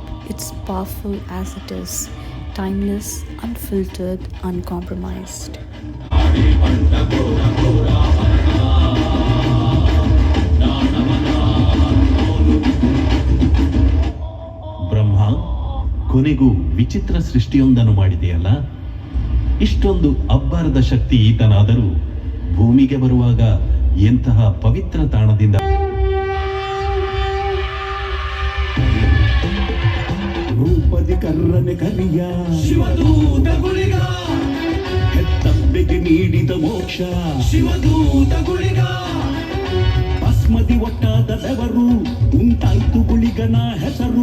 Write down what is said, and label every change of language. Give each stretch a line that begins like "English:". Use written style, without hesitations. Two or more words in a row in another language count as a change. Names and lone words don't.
English: It's powerful as it is, timeless, unfiltered, uncompromised.
Kannada: ಬ್ರಹ್ಮ ಕೊನೆಗೂ ವಿಚಿತ್ರ ಸೃಷ್ಟಿಯೊಂದನ್ನು ಮಾಡಿದೆಯಲ್ಲ. ಇಷ್ಟೊಂದು ಅಬ್ಬರದ ಶಕ್ತಿ ಈತನಾದರೂ ಭೂಮಿಗೆ ಬರುವಾಗ ಎಂತಹ ಪವಿತ್ರ ತಾಣದಿಂದ ರೂಪದಿ ಕರ್ರನೆ ಕರಿಯ ಶಿವದೂತ ಗುಳಿಗ, ಹೆತ್ತಬ್ಬೆಗೆ ನೀಡಿದ ಮೋಕ್ಷ ಶಿವದೂತ ಗುಳಿಗ. ಭಸ್ಮದಿ ಒಟ್ಟಾದ ಬೆವರು ಉಂಟಾಯ್ತು ಗುಳಿಗನ ಹೆಸರು.